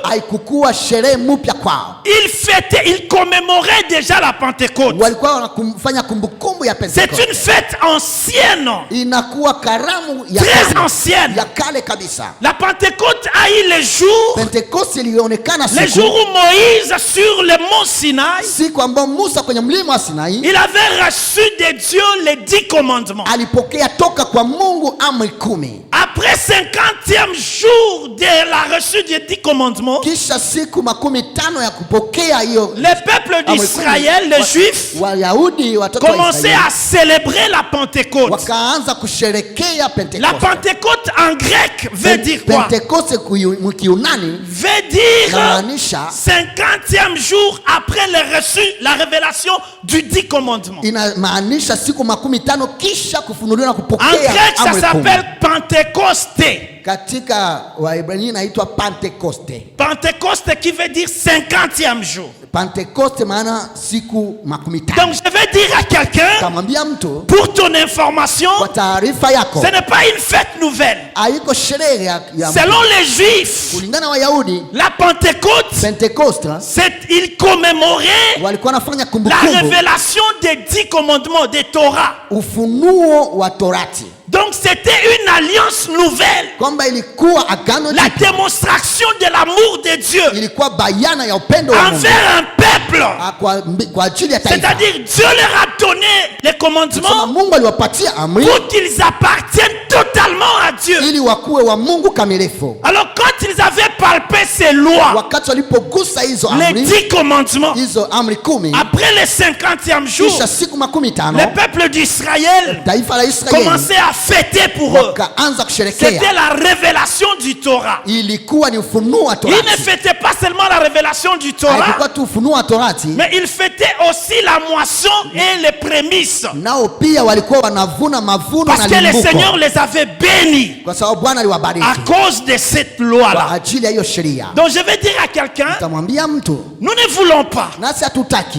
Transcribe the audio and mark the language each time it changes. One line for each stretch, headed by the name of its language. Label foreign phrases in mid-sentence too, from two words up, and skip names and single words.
Swahili: haikukuwa sherehe mpya kwao.
French: Ils fêtaient, ils commémoraient déjà la Pentecôte.
Swahili: Walikuwa wanafanya kumbukumbu ya
French: C'est une
Swahili: Pentekoste.
French: fête ancienne,
Swahili: Inakuwa karamu ya
French: très
Swahili: kale,
French: ancienne.
Swahili: ya kale kabisa.
French: La Pentecôte a eu les jours,
Swahili: Pentekoste ilionekana
French: les
Swahili: siku
French: jours où Moïse sur le mont Sinaï,
Swahili: siku ambao Musa kwenye mlima wa Sinai
French: il avait reçu de Dieu les 10 commandements.
Swahili: alipokea toka kwa Mungu amri 10.
French: Après 50e jour de la reçue des 10 commandements,
Swahili: Kisha siku 15 ya kupokea hiyo,
French: le peuple d'Israël, les Juifs,
Swahili: Wayahudi watoto wa
French: commençaient
Swahili: Israeli
French: à célébrer la Pentecôte.
Swahili: wakaanza kusherekea
French: La
Swahili: Pentekoste.
French: Pentecôte en grec veut dire quoi?
Swahili: Pentekoste Kiunani
French: Veut dire
Swahili: inamaanisha
French: 50e jour après la révélation du 10 commandements.
Swahili: inamaanisha siku 15 kisha kufunuliwa na
French: En
Swahili: kupokea
French: grec, ça
Swahili: amri 10.
French: s'appelle Pentecosté.
Swahili: Katika Waebrania inaitwa Pentekoste.
French: Pentecosté qui veut dire 50e jour.
Swahili: Pentekoste maana siku 15.
French: Donc je vais dire à quelqu'un,
Swahili: Kamwambia mtu
French: pour ton information,
Swahili: kwa taarifa yako,
French: ce n'est pas une fête nouvelle.
Swahili: haiko sherehe ya
French: Selon les Juifs,
Swahili: kulingana na Wayahudi.
French: la Pentecôte,
Swahili: Pentekoste
French: ils commémoraient
Swahili: walikuwa wanafanya
French: la
Swahili: kumbukumbu
French: révélation des 10 commandements des Torah.
Swahili: ufunuo wa Torati,
French: Donc c'était une alliance nouvelle.
Swahili: kwamba ilikuwa agano
French: La
Swahili: jipya,
French: démonstration de l'amour de Dieu
Swahili: ilikuwa bayana ya upendo wa Mungu
French: envers un peuple.
Swahili: kwa ajili ya taifa.
French: C'est-à-dire Dieu leur a donné les
Swahili: Sema
French: commandements
Swahili: Mungu aliwapatia amri
French: pour qu'ils appartiennent totalement à Dieu.
Swahili: ili wakuwe wa Mungu kamilifu.
French: Alors quand ils avaient palpé ces lois,
Swahili: Wakati walipogusa hizo
French: les
Swahili: amri,
French: 10 commandements,
Swahili: hizo amri 10,
French: après le 50e jour,
Swahili: kisha siku 15
French: le peuple d'Israël
Swahili: taifa la Israeli
French: commençait à fêter pour eux.
Swahili: wakaanza
French: C'était
Swahili: kusherekea.
French: la révélation du Torah.
Swahili: Ilikuwa ni ufunuo wa
French: Ils ne
Swahili: Torati,
French: fêtaient pas seulement la révélation du Torah,
Swahili: haikuwa tu ufunuo wa Torati,
French: mais ils fêtaient aussi la moisson et les prémices.
Swahili: nao pia walikuwa wanavuna mavuno
French: Parce
Swahili: na
French: que le
Swahili: limbuko,
French: Seigneur les avait bénis
Swahili: kwa sababu Bwana aliwabariki
French: à cause de cette
Swahili: kwa
French: loi-là.
Swahili: ajili ya hiyo sheria.
French: Donc je vais dire à quelqu'un,
Swahili: Tamwambia mtu,
French: nous ne voulons pas
Swahili: nasi hatutaki